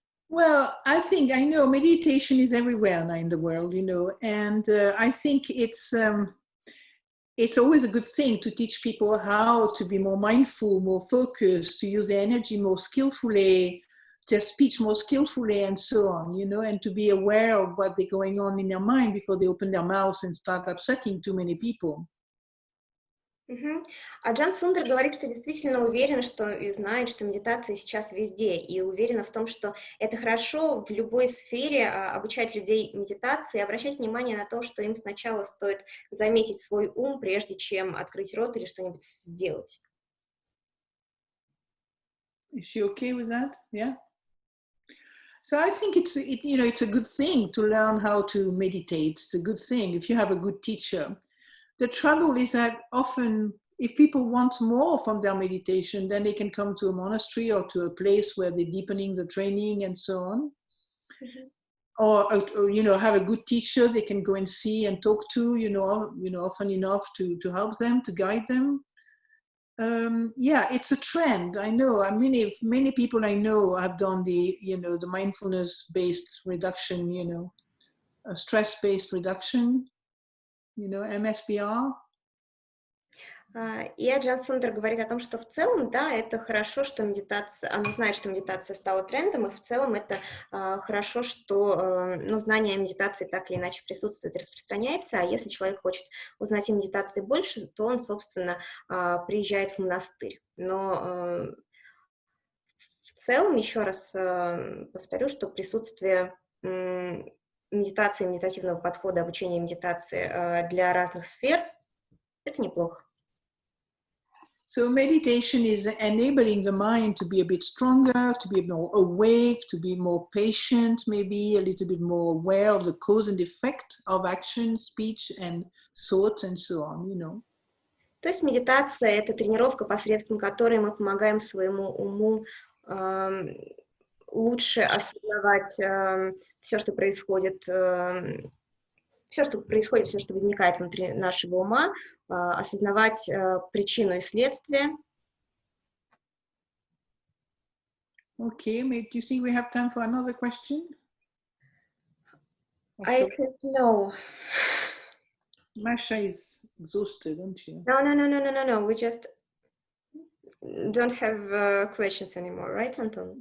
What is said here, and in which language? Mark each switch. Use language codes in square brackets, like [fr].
[en] Well, I think, I know meditation is everywhere now in the world, you know, and I think it's always a good thing to teach people how to be more mindful, more focused, to use their energy more skillfully, their speech more skillfully, and so on, you know, and to be aware of what's going on in their mind before they open their mouths and start upsetting too many people. [ru] Аджан Сундар говорит, что действительно уверена, что и знает, что медитация сейчас везде, и уверена в том, что это хорошо в любой сфере обучать людей медитации, обращать внимание на то, что им сначала стоит заметить свой ум, прежде чем открыть рот или что-нибудь сделать. [en] Is she okay with that? Yeah. So I think it's a good thing to learn how to meditate. It's a good thing if you have a good teacher. The trouble is that often if people want more from their meditation, then they can come to a monastery or to a place where they're deepening the training and so on. Or you know, have a good teacher they can go and see and talk to, you know, often enough to help them, to guide them. Yeah, it's a trend. I know. Many people I know have done the mindfulness-based reduction, you know, stress-based reduction, you know, MSBR. [ru] И Аджан Сундар говорит о том, что в целом, да, это хорошо, что медитация, она знает, что медитация стала трендом, и в целом это хорошо, что знание о медитации так или иначе присутствует и распространяется, а если человек хочет узнать о медитации больше, то он, собственно, приезжает в монастырь. Но в целом, еще раз повторю, что присутствие медитации, медитативного подхода, обучения медитации для разных сфер, это неплохо. [en] So meditation is enabling the mind to be a bit stronger, to be more awake, to be more patient, maybe a little bit more aware of the cause and effect of action, speech, and thought, and so on, you know. [ru] То есть медитация — это тренировка, посредством которой мы помогаем своему уму лучше осознавать все, что происходит, все, что возникает внутри нашего ума, осознавать причину и следствие. [en] Okay, do you think we have time for another question? I think no. Masha is exhausted, aren't you? No. We just don't have questions anymore, right, Anton?